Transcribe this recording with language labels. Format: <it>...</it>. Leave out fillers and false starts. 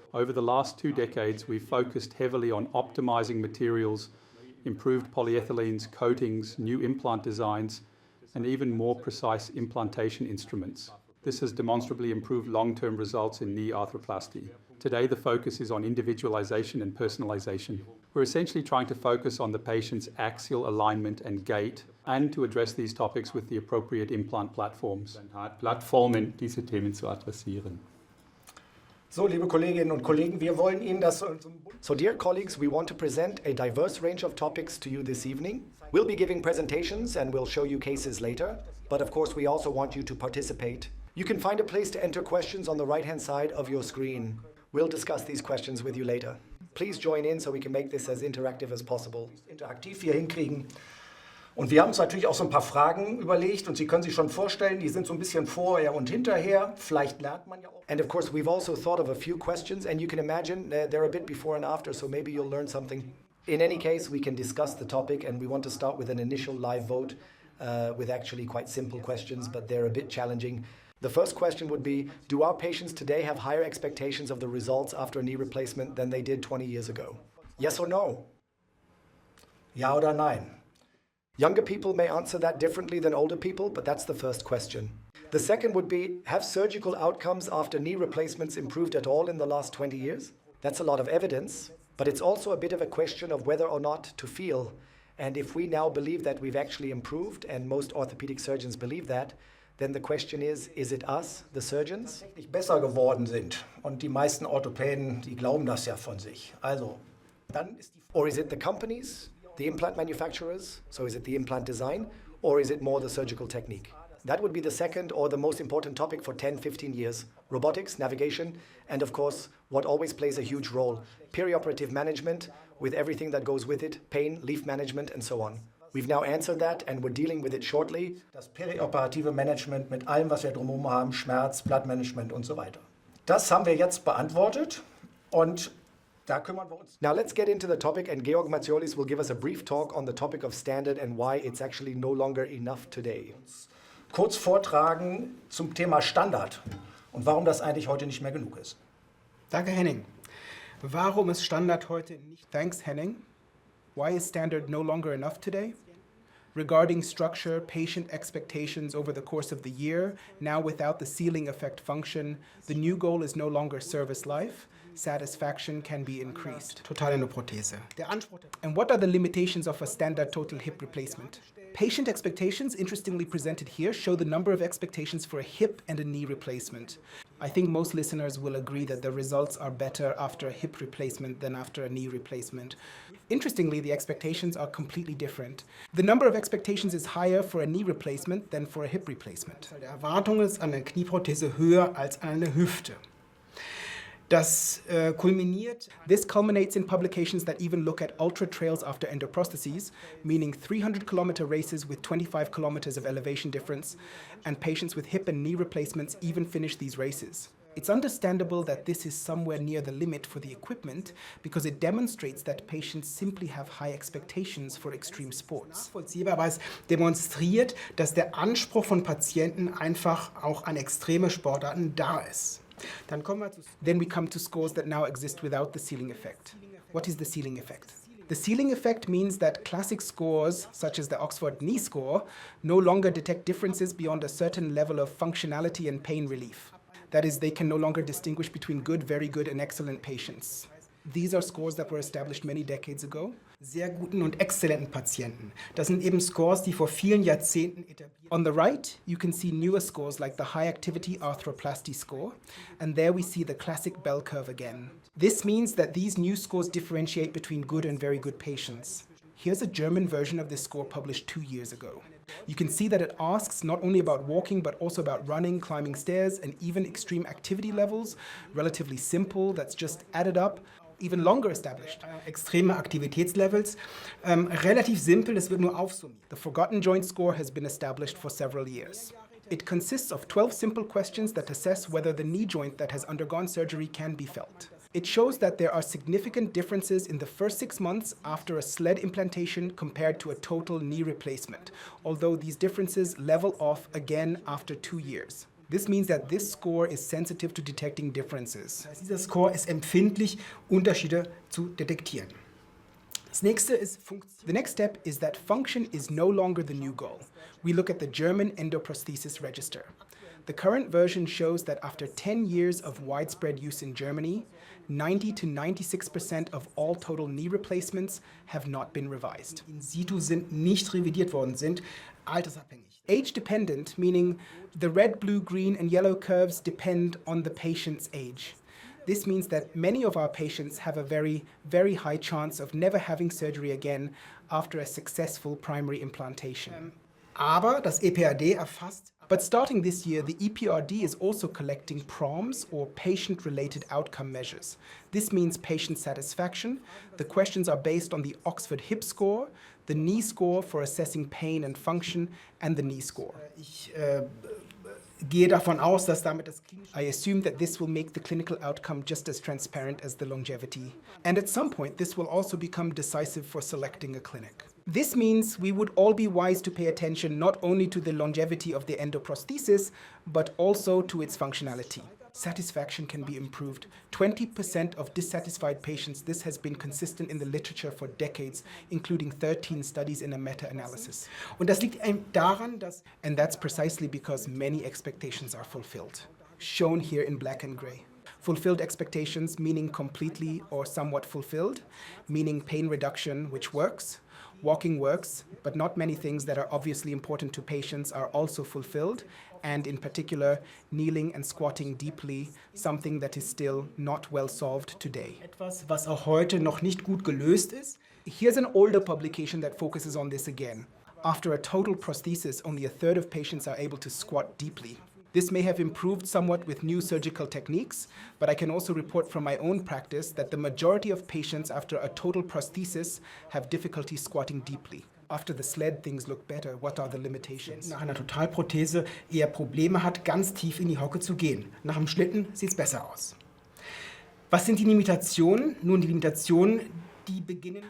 <en>Over the last 2 decades, we've focused heavily on optimizing materials, improved polyethylenes, coatings, new implant designs, and even more precise implantation instruments. This has demonstrably improved long-term results in knee arthroplasty. Today, the focus is on individualization and personalization. We're essentially trying to focus on the patient's axial alignment and gait, and to address these topics with the appropriate implant platforms.</en> <de>Plattformen, diese Themen zu adressieren. So, liebe Kolleginnen und Kollegen, wir wollen Ihnen das...</de> <en>So, dear colleagues, we want to present a diverse range of topics to you this evening. We'll be giving presentations and we'll show you cases later, but of course we also want you to participate. You can find a place to enter questions on the right-hand side of your screen. We'll discuss these questions with you later. Please join in so we can make this as interactive as possible.</en> <de>Interaktiv hier hinkriegen. Und wir haben uns natürlich auch so ein paar Fragen überlegt und Sie können sich schon vorstellen, die sind so ein bisschen vorher und hinterher. Vielleicht lernt man ja auch.</de> <en>And of course, we've also thought of a few questions, and you can imagine they're a bit before and after, so maybe you'll learn something. In any case, we can discuss the topic, and we want to start with an initial live vote with actually quite simple questions, but they're a bit challenging. The first question would be, do our patients today have higher expectations of the results after a knee replacement than they did 20 years ago? Yes or no?</en> <de>Ja oder nein?</de> <en>Younger people may answer that differently than older people, but that's the first question. The second would be, have surgical outcomes after knee replacements improved at all in the last 20 years? That's a lot of evidence, but it's also a bit of a question of whether or not to feel. And if we now believe that we've actually improved, and most orthopedic surgeons believe that, then the question is it us, the surgeons?</en> <de>Nicht besser geworden sind. Und die meisten Orthopäden, die glauben das ja von sich. Also, dann ist die...</de> <en>Or is it the companies, the implant manufacturers? So is it the implant design? Or is it more the surgical technique? That would be the second or the most important topic for 10, 15 years. Robotics, navigation, and of course, what always plays a huge role, perioperative management with everything that goes with it, pain, leaf management, and so on. We've now answered that and we're dealing with it shortly.</en> <de>Das perioperative Management mit allem, was wir drumherum haben, Schmerz, Blattmanagement und so weiter. Das haben wir jetzt beantwortet und da kümmern wir uns.</de> <en>Now let's get into the topic, and Georg Matziolis will give us a brief talk on the topic of standard and why it's actually no longer enough today.</en> <de>Kurz vortragen zum Thema Standard und warum das eigentlich heute nicht mehr genug ist. Danke, Henning. Warum ist Standard heute nicht?</de> <en>Thanks, Henning. Why is standard no longer enough today? Regarding structure, patient expectations over the course of the year, now without the ceiling effect function, the new goal is no longer service life. Satisfaction can be increased.</en> <de>Total eine Prothese.</de> <en>And what are the limitations of a standard total hip replacement? Patient expectations, interestingly presented here, show the number of expectations for a hip and a knee replacement. I think most listeners will agree that the results are better after a hip replacement than after a knee replacement. Interestingly, the expectations are completely different. The number of expectations is higher for a knee replacement than for a hip replacement.</en> <de>Die Erwartung ist an eine Knieprothese höher als an eine Hüfte.</de> <en>This culminates in publications that even look at ultra trails after endoprostheses, meaning 300-kilometer races with 25 kilometers of elevation difference, and patients with hip and knee replacements even finish these races. It's understandable that this is somewhere near the limit for the equipment because it demonstrates that patients simply have high expectations for extreme sports.</en> <de>Nachvollziehbar, weil es demonstriert, dass der Anspruch von Patienten einfach auch an extreme Sportarten da ist.</de> <en>Then we come to scores that now exist without the ceiling effect. What is the ceiling effect? The ceiling effect means that classic scores, such as the Oxford knee score, no longer detect differences beyond a certain level of functionality and pain relief. That is, they can no longer distinguish between good, very good, and excellent patients. These are scores that were established many decades ago.</en> <de>Sehr guten und exzellenten Patienten. Das sind eben Scores, die vor vielen Jahrzehnten etabliert wurden.</de> <en>On the right, you can see newer scores like the high activity arthroplasty score, and there we see the classic bell curve again. This means that these new scores differentiate between good and very good patients. Here's a German version of this score published 2 years ago. You can see that it asks not only about walking, but also about running, climbing stairs, and even extreme activity levels. Relatively simple, that's just added up. Even longer established.</en> <de>Extreme Aktivitätslevels. Relativ simpel, es wird nur aufsummiert.</de> <en>The forgotten joint score has been established for several years. It consists of 12 simple questions that assess whether the knee joint that has undergone surgery can be felt. It shows that there are significant differences in the first 6 months after a sled implantation compared to a total knee replacement, although these differences level off again after 2 years. This means that this score is sensitive to detecting differences.</en> <de>Dieser Score ist empfindlich, Unterschiede zu detektieren. Das nächste ist Funktion.</de> <en>The next step is that function is no longer the new goal. We look at the German endoprosthesis register. The current version shows that after 10 years of widespread use in Germany, 90 to 96% of all total knee replacements have not been revised.</en> <de>In situ sind nicht revidiert worden, sind altersabhängig.</de> <en>Age dependent, meaning the red, blue, green, and yellow curves depend on the patient's age. This means that many of our patients have a very, very high chance of never having surgery again after a successful primary implantation.</en> <de>Aber das EPRD erfasst.</de> <en>But starting this year, the EPRD is also collecting PROMs, or patient-related outcome measures. This means patient satisfaction. The questions are based on the Oxford hip score, the knee score for assessing pain and function, and the knee score.</en> <de>Ich gehe davon aus, dass damit das</de> <en>I assume that this will make the clinical outcome just as transparent as the longevity. And at some point, this will also become decisive for selecting a clinic. This means we would all be wise to pay attention not only to the longevity of the endoprosthesis, but also to its functionality. Satisfaction can be improved. 20% of dissatisfied patients, this has been consistent in the literature for decades, including 13 studies in a meta-analysis.</en> <de>Und das liegt daran, dass</de> <en>And that's precisely because many expectations are fulfilled, shown here in black and gray. Fulfilled expectations meaning completely or somewhat fulfilled, meaning pain reduction, which works. Walking works, but not many things that are obviously important to patients are also fulfilled, and in particular, kneeling and squatting deeply, something that is still not well solved today.</en> <de>etwas, was auch heute noch nicht gut gelöst ist.</de> <en>Here's an older publication that focuses on this again. After a total prosthesis, only a third of patients are able to squat deeply. This may have improved somewhat with new surgical techniques, but I can also report from my own practice that the majority of patients after a total prosthesis have difficulty squatting deeply. After the sled, things look better. What are the limitations?</en> <de>Nach einer Totalprothese eher Probleme hat, ganz tief in die Hocke zu gehen. Nach dem Schlitten sieht es besser aus. Was sind die Limitationen? Nun, die Limitationen, die beginnen.</de>